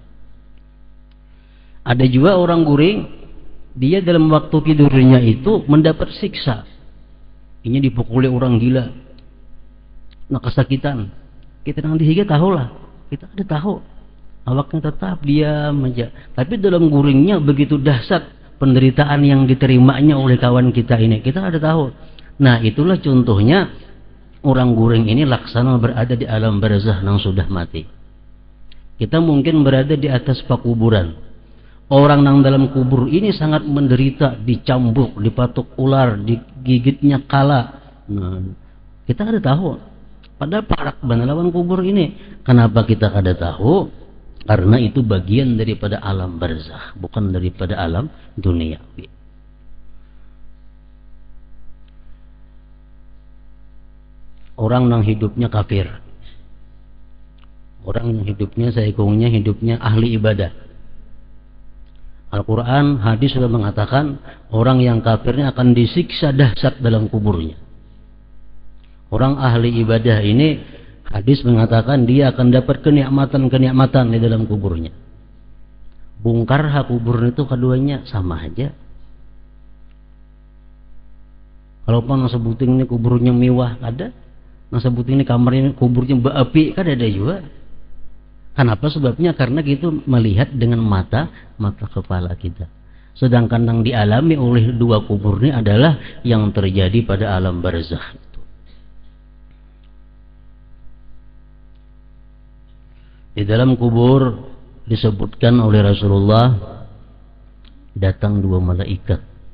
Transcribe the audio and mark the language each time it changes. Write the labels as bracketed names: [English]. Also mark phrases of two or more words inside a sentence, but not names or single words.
[Indonesian] Ada juga orang guring, dia dalam waktu tidurnya itu mendapat siksa. [Banjar] Inya dipukuli orang gila, nah kesakitan. Kita nang dihiga tahulah, kita ada tahu, awaknya tetap diam aja. [Indonesian] Tapi dalam guringnya begitu dahsyat penderitaan yang diterimanya oleh kawan kita ini, kita ada tahu. Nah, itulah contohnya orang guring ini laksana berada di alam barzakh yang sudah mati. Kita mungkin berada di atas pakuburan. Orang nang dalam kubur ini sangat menderita, dicambuk, dipatuk ular, digigitnya kala. [Banjar] Nah, kita kada tahu. Padahal parak lawan kubur ini. [Indonesian] Kenapa kita kada tahu? Karena itu bagian daripada alam barzakh, bukan daripada alam duniawi. Orang yang hidupnya kafir, orang yang hidupnya saikungnya hidupnya ahli ibadah. Al-Quran, hadis sudah mengatakan orang yang kafirnya akan disiksa dahsyat dalam kuburnya. Orang ahli ibadah ini, hadis mengatakan dia akan dapat kenikmatan-kenikmatan di dalam kuburnya. [Banjar] Bungkar kubur itu keduanya sama aja. Kalau nang sebuting ini kuburnya mewah, ada. Nang sebuting ini kamarnya kuburnya berapi, kan ada juga. [Indonesian] Kenapa? Sebabnya karena kita melihat dengan mata kepala kita. Sedangkan yang dialami oleh dua kubur ini adalah yang terjadi pada alam barzakh. Di dalam kubur disebutkan oleh Rasulullah datang dua malaikat.